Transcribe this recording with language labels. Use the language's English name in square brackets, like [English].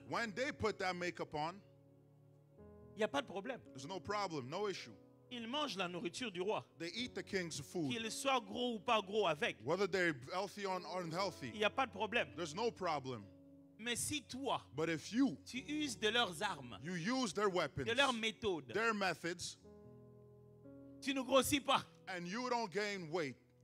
[English] When they put that makeup on, [French] il n'y a pas de problème. [English] there's no problem, no issue. [French] Ils mangent la nourriture du roi. [English] They eat the king's food. [French] Qu'il soit gros ou pas gros avec, [English] Whether they're healthy or unhealthy, [French] il n'y a pas de problème. [English] there's no problem. [French] Mais si toi, [English] But if you [French] tu uses de leurs armes, [English] use their weapons, [French] de leurs méthodes, [English] their methods, [French] tu ne grossis pas. [English] and you don't gain weight,